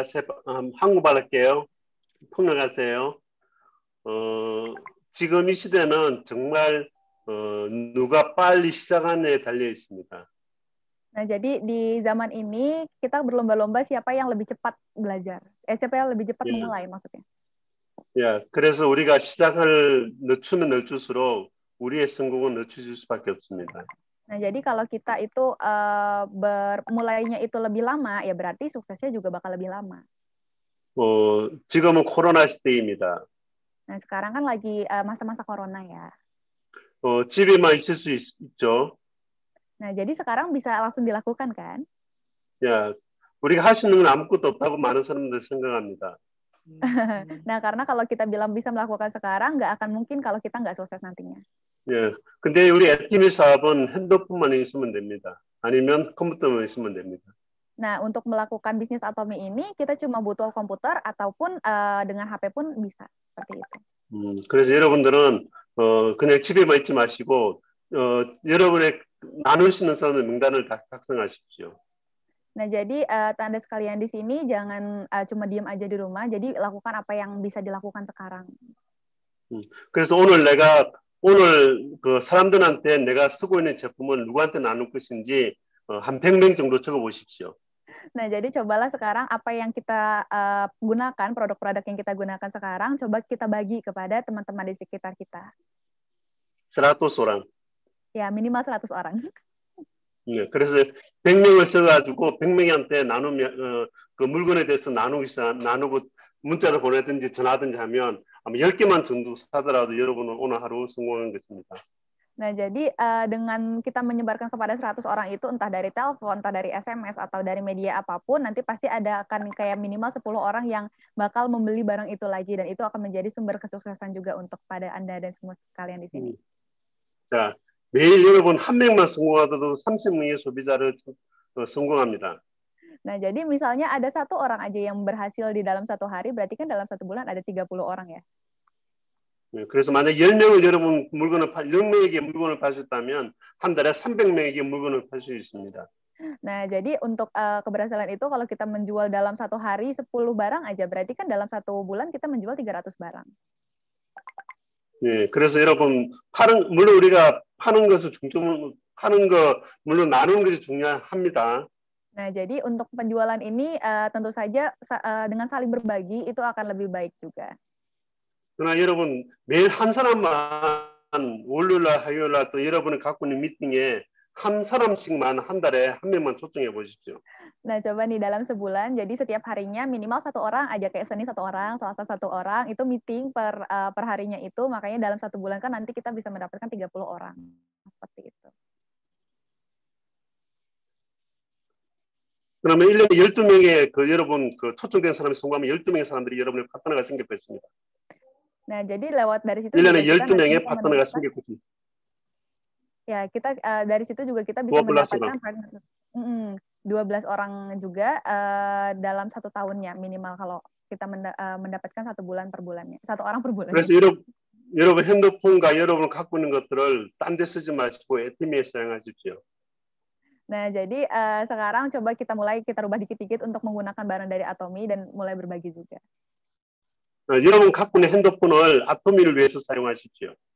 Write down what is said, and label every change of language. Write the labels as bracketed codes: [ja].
[id] saya [ko] 한국말 할게요. 통역하세요. 지금 이 시대는 정말 누가 빨리 시작하느냐에 달려 있습니다. [id] Nah, jadi di zaman ini kita berlomba-lomba siapa yang lebih cepat belajar. Siapa yang lebih cepat memulai maksudnya. [ko] 야, 그래서 우리가 시작을 늦추면 늦출수록 우리의 성공은 늦춰질 수밖에 없습니다. [id] Nah, jadi kalau kita itu mulainya itu lebih lama, ya berarti suksesnya juga bakal lebih lama. [ko] 지금은 코로나 시대입니다. [id] Nah, sekarang kan lagi masa-masa corona ya. [ko] 집에만 있을 수 있죠. [id] Nah, jadi sekarang bisa langsung dilakukan kan? [ko] 야, 우리가 할 수 있는 건 아무것도 없다고 많은 사람들 생각합니다. [id] Nah, karena kalau kita bilang bisa melakukan sekarang, nggak akan mungkin kalau kita nggak sukses nantinya. [ko] 예, 근데 우리 애티미 사업은 핸드폰만 있으면 됩니다. 아니면 컴퓨터만 있으면 됩니다. [id] Nah, untuk melakukan bisnis Atomy ini, kita cuma butuh komputer ataupun dengan HP pun bisa seperti itu. [ko] 그래서 여러분들은 그냥 집에만 있지 마시고 여러분의 나눌 수 있는 사람의 명단을 다 작성하십시오. [id] Nah, jadi Anda sekalian di sini jangan cuma diam aja di rumah, jadi lakukan apa yang bisa dilakukan sekarang. [ko] 그래서 오늘 그 사람들한테 내가 쓰고 있는 제품을 누구한테 나눌 것인지 한 100명 정도 적어 보십시오. [id] Nah, jadi cobalah sekarang apa yang kita gunakan, produk-produk yang kita gunakan sekarang, coba kita bagi kepada teman-teman di sekitar kita. 100 orang. Ya, minimal 100 orang. [ko] 네, 그래서 100명을 적어가지고 100명한테 나누면 그 물건에 대해서 나누고 문자를 보내든지 전화든지 하면 아마 10개만 정도 사더라도 여러분은 오늘 하루 성공한 것입니다. [id] Nah, jadi dengan kita menyebarkan kepada 100 orang itu, entah dari telepon, entah dari SMS, atau dari media apapun, nanti pasti akan kayak minimal 10 orang yang bakal membeli barang itu lagi, dan itu akan menjadi sumber kesuksesan juga untuk pada Anda dan semua kalian di sini. [ko] 자, 매일 여러분 한 명만 성공하더라도 30명의 소비자를 성공합니다. [id] Nah, jadi misalnya ada satu orang aja yang berhasil di dalam satu hari, berarti kan dalam satu bulan ada 30 orang ya. [ko] 그래서 만약 10명을 10명에게 물건을 파셨다면 한 달에 300명에게 물건을 팔 수 있습니다. [id] Nah, jadi untuk keberhasilan itu kalau kita menjual dalam satu hari 10 barang aja, berarti kan dalam satu bulan kita menjual 300 barang. [ko] 예, 그래서 여러분 물론 우리가 파는 거 물론 나누는 것이 중요합니다. [id] Nah, jadi untuk penjualan ini tentu saja dengan saling berbagi itu akan lebih baik juga. [ko] 그러나 여러분 매일 한 사람만 월요일날 화요일날 또 여러분이 갖고 있는 미팅에 한 사람씩만 한 달에 한 명만 초청해 보십시오. [id] Nah, coba nih dalam sebulan, jadi setiap harinya minimal satu orang aja, kayak Senin satu orang, Selasa satu orang, itu meeting per harinya itu, makanya dalam satu bulan kan nanti kita bisa mendapatkan 30 orang. Seperti itu. [ko] 그러면 1년에 12명의 여러분 초청된 사람이 성공하면 12명의 사람들이 여러분의 파트너가 생겼고 있습니다. [id] Nah, jadi lewat dari situ [ko] 1년에 12명의 파트너가 생겼고 있습니다. [id] Ya, kita dari situ juga kita bisa mendapatkan 12 orang juga dalam satu tahunnya minimal kalau kita mendapatkan satu bulan per bulannya, satu orang per bulan. [ko] 그래서 여러분 핸드폰과 여러분 갖고 있는 것들을 딴 데 쓰지 마시고 애티미에 사용하십시오. [id] Nah, jadi sekarang coba kita rubah dikit-dikit untuk menggunakan barang dari Atomy dan mulai berbagi juga. [ko] 여러분 갖고 있는 핸드폰을 아토미를 위해서 사용하십시오.